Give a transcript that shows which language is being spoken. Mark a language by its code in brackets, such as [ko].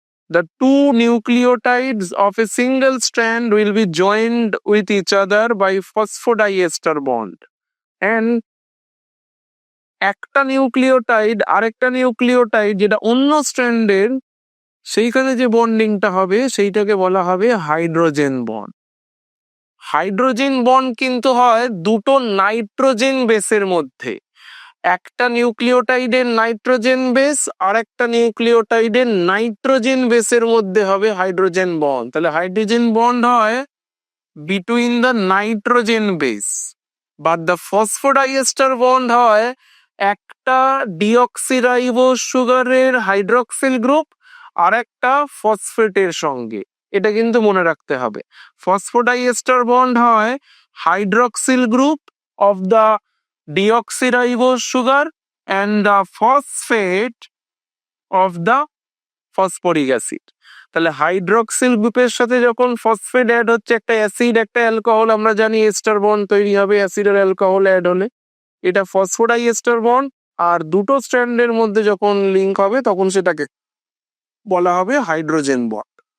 [en] The two nucleotides of a single strand will be joined with each other by phosphodiester bond. [bn] And একটা nucleotide আরেকটা nucleotide যেটা অন্য স্ট্র্যান্ডের, সেইখানে যে বন্ডিংটা হবে সেইটাকে বলা হবে হাইড্রোজেন বন্ড। হাইড্রোজেন বন্ড কিন্তু হয় দুটো নাইট্রোজেন বেসের মধ্যে। একটা নিউক্লিওটাইডের নাইট্রোজেন বেস আর একটা নিউক্লিওটাইডের নাইট্রোজেন বেসের মধ্যে হবে হাইড্রোজেন বন্ড। তাহলে হাইড্রোজেন বন্ড হয় [en] between the nitrogen base, [bn] but the phosphodiester bond হয় একটা ডিঅক্সিরাইবোজ সুগারের হাইড্রক্সিল গ্রুপ আর একটা ফসফেটের সঙ্গে। এটা কিন্তু মনে রাখতে হবে। [en] Phosphodiester bond হয় hydroxyl group of the deoxyribose sugar and the phosphate of the phosphoric acid. [bn] তাহলে হাইড্রক্সিল গ্রুপের সাথে যখন ফসফেট অ্যাড হচ্ছে, একটা অ্যাসিড একটা অ্যালকোহল, আমরা জানি এস্টার বন্ড তৈরি হবে অ্যাসিড আর অ্যালকোহল অ্যাড হলে, এটা ফসফোডাইএস্টার বন্ড। আর দুটো স্ট্র্যান্ডের মধ্যে যখন লিংক হবে তখন সেটাকে বলা হবে হাইড্রোজেন বন্ড।